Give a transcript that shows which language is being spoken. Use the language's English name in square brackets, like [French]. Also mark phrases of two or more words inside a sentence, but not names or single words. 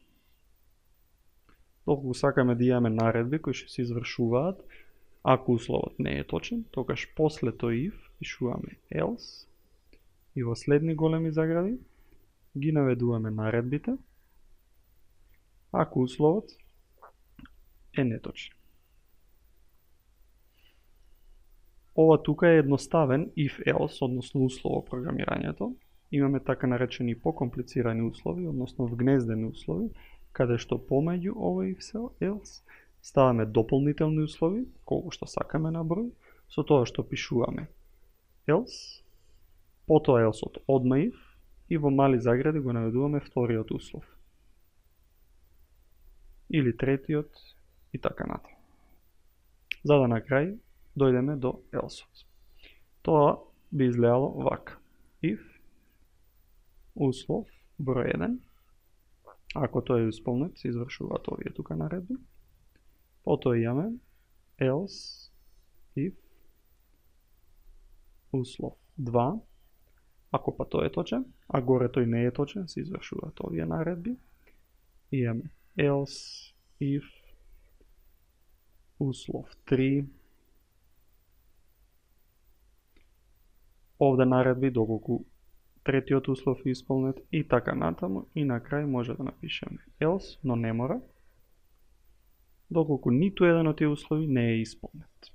[Macedonian] Доколку сакаме да имаме наредби кои ќе се извршуваат ако условот не е точен, тогаш после тој if пишуваме else и во следни големи загради ги наведуваме наредбите ако условот е неточен. Ова тука е едноставен [English] if else, [Macedonian] односно услов во програмирањето. Имаме така наречени покомплицирани услови, односно вгнездени услови, каде што помеѓу овој [English] if else [Macedonian] ставаме дополнителни услови, колку што сакаме на број, со тоа што пишуваме else, потоа else-от одма if и во мали загради го наведуваме вториот услов. Или третиот и така натаму. За да на крај дојдеме до else-от. Тоа би изгледало вака. If услов број 1, ако тој е исполнет, се извршуваат овие тука наредби. Потоа имаме [English] else if [Macedonian] услов 2, ако па тој е точен, а горе тој не е точен, се извршуваат овие наредби. Имаме [English] else if [Macedonian] услов 3, овде наредби доколку третиот услов е исполнет и така натаму, и на крај може да напишеме else, но не мора, доколку ниту еден од тие услови не е исполнет.